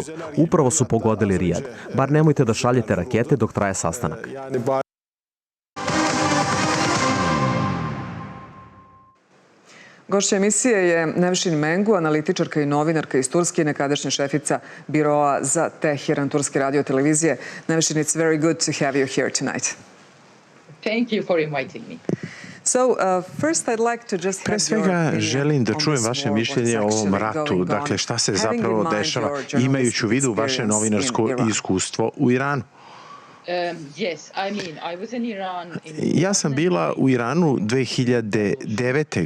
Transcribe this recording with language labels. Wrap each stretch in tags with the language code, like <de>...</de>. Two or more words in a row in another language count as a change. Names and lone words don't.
<sr>Upravo su pogodili Rijad. Bar nemojte da šaljete rakete dok traje sastanak. Gošća emisije je Nevšin Mengu, analitičarka i novinarka iz Turske i nekadašnja šefica biroa za Teheran Turske radio-televizije. Nevšin,</sr> <en>it's very good to have you here tonight. Thank you for inviting me.</en> <sr>Pre svega želim da čujem vaše mišljenje o ovom ratu, dakle šta se zapravo dešava, imajući u vidu vaše novinarsko iskustvo u Iranu. Ja sam bila u Iranu 2009.</sr>